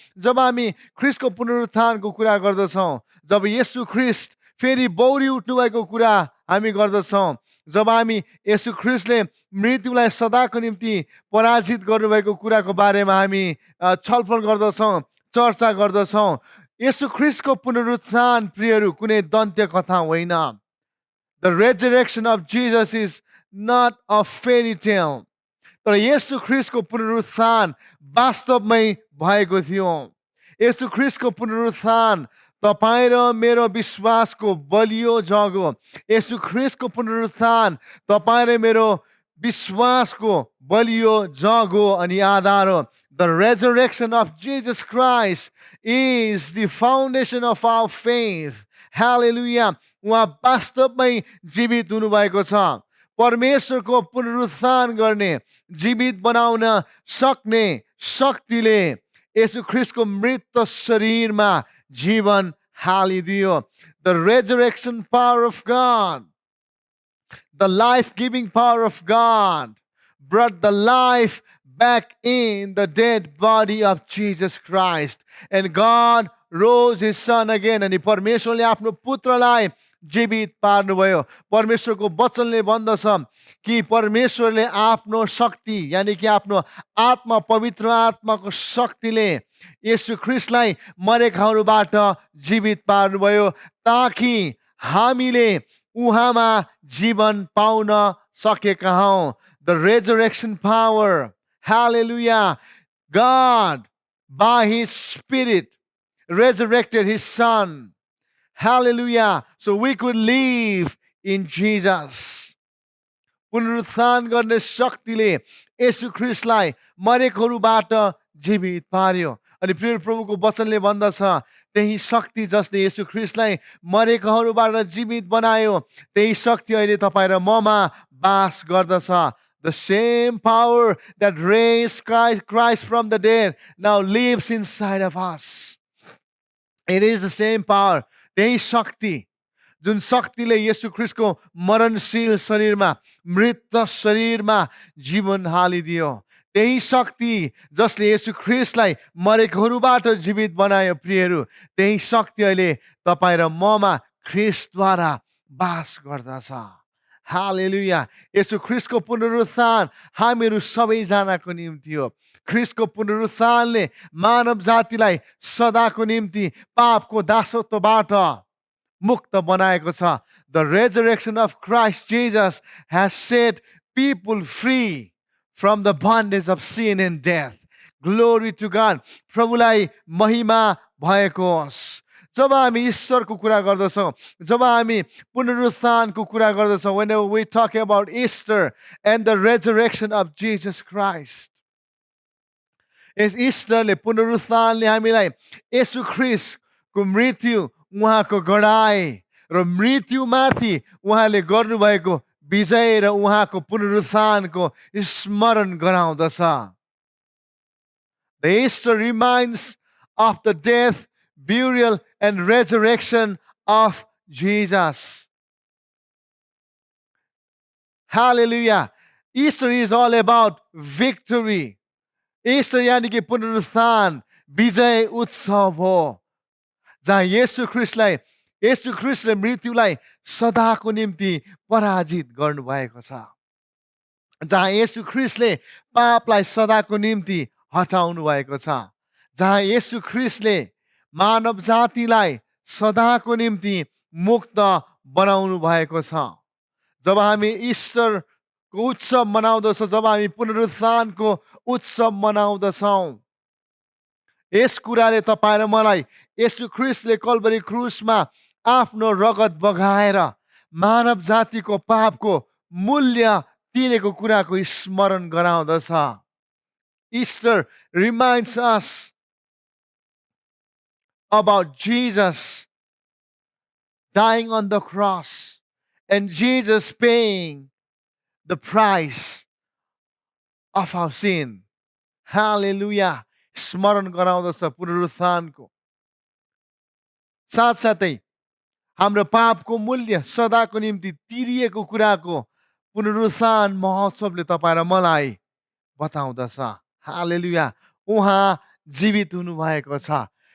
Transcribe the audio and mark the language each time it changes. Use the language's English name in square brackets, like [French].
[Nepali] जब हामी ख्रिस्टको पुनरुत्थानको कुरा गर्दछौँ, जब येशू ख्रिस्ट फेरि बौरी उठ्नु भएको कुरा हामी गर्दछौँ, जब हामी येशू ख्रिस्टले मृत्युलाई सदाको निम्ति पराजित गर्नुभएको कुराको बारेमा हामी छलफल गर्दछौँ, चर्चा गर्दछौँ, येशू ख्रिस्टको पुनरुत्थान प्रियहरू कुनै दन्त्य कथा होइन। [English] The resurrection of Jesus is not a fairy tale. [Nepali] तर येशू ख्रिस्टको पुनरुत्थान वास्तवमै भएको थियो। येशू ख्रिस्टको पुनरुत्थान तपाईँ र मेरो विश्वासको बलियो जग हो। येशू ख्रिस्टको पुनरुत्थान तपाईँ र मेरो विश्वासको बलियो जग हो अनि आधार हो। [English] The resurrection of Jesus Christ is the foundation of our faith. Hallelujah. [Nepali] उहाँ वास्तवमै जीवित हुनुभएको छ। परमेश्वरको पुनरुत्थान गर्ने, जीवित बनाउन सक्ने शक्तिले येशू ख्रिस्टको मृत शरीरमा जीवन हालिदियो। [English] The resurrection power of God, the life-giving power of God brought the life back in the dead body of Jesus Christ. And God rose his son again. [Nepali] अनि परमेश्वरले आफ्नो पुत्रलाई जीवित पार्नुभयो। परमेश्वरको वचनले भन्दछ कि परमेश्वरले आफ्नो शक्ति यानी कि आफ्नो आत्मा, पवित्र आत्माको शक्तिले येशू ख्रिस्टलाई मरेकाहरूबाट जीवित पार्नुभयो ताकि हामीले उहाँमा जीवन पाउन सकेका हौँ। [English] The resurrection power. Hallelujah. God, by his Spirit, resurrected his son. Hallelujah. So we could live in Jesus. [Nepali] पुनरुत्थान गर्ने शक्तिले येशू ख्रिस्टलाई मरेकोहरूबाट जीवित पार्यो। अनि प्रिय प्रभुको वचनले भन्दछ त्यही शक्ति जसले येशू ख्रिस्टलाई मरेकोहरूबाट जीवित बनायो, त्यही शक्ति अहिले तपाईँ र ममा वास गर्दछ। [English] The same power that raised Christ from the dead now lives inside of us. It is the same power. [Nepali] त्यही शक्ति जुन शक्तिले येशू ख्रिस्टको मरणशील शरीरमा, मृत शरीरमा जीवन हालिदियो, त्यही शक्ति जसले येशू ख्रिस्टलाई मरेकोहरूबाट जीवित बनायो प्रियहरू, त्यही शक्ति अहिले तपाईँ र ममा ख्रिस्टद्वारा वास गर्दछ। हालेलुया। येशू ख्रिस्टको पुनरुत्थान हामीहरू सबैजनाको निम्ति हो। ख्रिस्टको पुनरुत्थानले मानव जातिलाई सदाको निम्ति पापको दासत्वबाट मुक्त बनाएको छ। [English] The resurrection of Christ Jesus has set people free from the bondage of sin and death. Glory to God. [Nepali] प्रभुलाई महिमा भएको होस्। जब हामी ईश्वरको कुरा गर्दछौँ, जब हामी पुनरुत्थानको कुरा गर्दछौँ, [English] whenever we talk about Easter and the resurrection of Jesus Christ, [Nepali] यस ईस्टरले, पुनरुत्थानले हामीलाई येशू ख्रिस्टको मृत्यु, उहाँको गडाई र मृत्युमाथि उहाँले गर्नुभएको विजय र उहाँको पुनरुत्थानको स्मरण गराउँदछ। [English] The Easter reminds of the death, burial and resurrection of Jesus. Hallelujah. Easter is all about victory. [Nepali] Easter यानी कि पुनरुत्थान विजय उत्सव हो, जहाँ येशू ख्रिस्टले मृत्युलाई सदाको निम्ति पराजित गर्नुभएको छ, जहाँ येशू ख्रिस्टले पापलाई सदाको निम्ति हटाउनु भएको छ, जहाँ येशू ख्रिस्टले मानव जातिलाई सदाको निम्ति मुक्त बनाउनु भएको छ। जब हामी इस्टरको उत्सव मनाउँदछौँ, जब हामी पुनरुत्थानको उत्सव मनाउँदछौँ, यस कुराले तपाईँ र मलाई येशू ख्रिस्टले कल्भरी क्रुसमा आफ्नो रगत बगाएर मानव जातिको पापको मूल्य तिरेको कुराको स्मरण गराउँदछ। [English] Easter reminds us about Jesus dying on the cross and Jesus paying the price of our sin. Hallelujah. [Nepali] स्मरण गराउँदछ पुनरुत्थानको। साथसाथै हाम्रो पापको मूल्य सदाको निम्ति तिरिएको कुराको पुनरुत्थान महोत्सवले तपाईँ र मलाई बताउँदछ। हालेलुया। उहाँ जीवित हुनुभएको छ।